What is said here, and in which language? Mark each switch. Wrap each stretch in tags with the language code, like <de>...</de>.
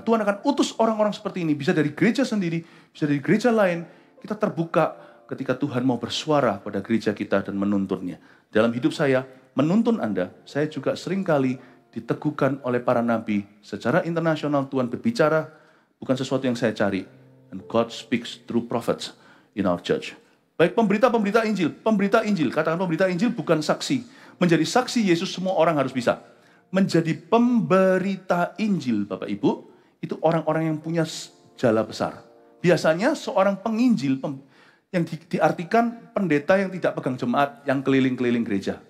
<id>Tuhan akan utus orang-orang seperti ini, bisa dari gereja sendiri, bisa dari gereja lain. Kita terbuka ketika Tuhan mau bersuara pada gereja kita dan menuntunnya. Dalam hidup saya, menuntun Anda, saya juga seringkali diteguhkan oleh para nabi. Secara internasional Tuhan berbicara, bukan sesuatu yang saya cari.</id> <en>And God speaks through prophets in our church.</en> <id>Baik pemberita Injil, katakan pemberita Injil bukan saksi. Menjadi saksi Yesus semua orang harus bisa. Menjadi pemberita Injil, Bapak Ibu, itu orang-orang yang punya jala besar. Biasanya seorang penginjil, yang diartikan pendeta yang tidak pegang jemaat, yang keliling-keliling gereja.</id>